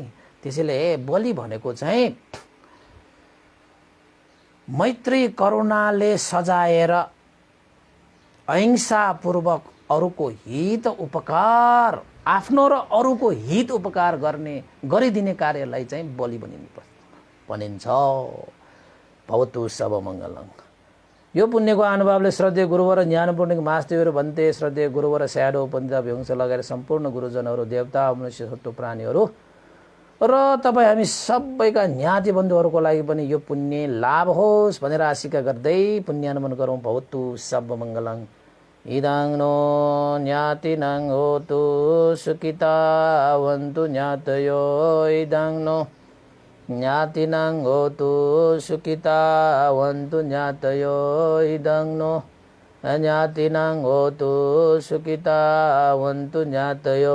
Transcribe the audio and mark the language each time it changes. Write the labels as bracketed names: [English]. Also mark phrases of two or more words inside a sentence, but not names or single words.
[Nepali] त्यसैले बलि भनेको चाहिँ मैत्री करुणाले सजाएर अहिंसापूर्वक अरूको हित उपकार, आफ्नो र अरूको हित उपकार गरिदिने कार्यलाई चाहिँ बलि भनिन्छ। [Pali] भवतु सब मङ्गलम्। [Nepali] यो पुण्यको अनुभवले श्रद्धेय गुरुवर ज्ञानपूर्णिक मास्देवहरू भन्ते श्रद्धेय गुरुवर स्याडो पन्जाब हिंसा लगाएर सम्पूर्ण गुरुजनहरू, देवता, मनुष्य सत्व प्राणीहरू र तपाईँ हामी सबैका ज्ञाति बन्धुहरूको लागि पनि यो पुण्य लाभ होस् भनेर आशिका गर्दै पुण्यानुमोदन गरौँ। [Pali] भवतु सब मङ्गलम्। इदं नो ज्ञातिनं होतु सुखिता वन्तु ज्ञातयो, इदं नो ज्ञातिनं होतु सुखिता वन्तु ज्ञातयो, इदं नो ज्ञातिनं होतु सुखिता वन्तु ज्ञातयो।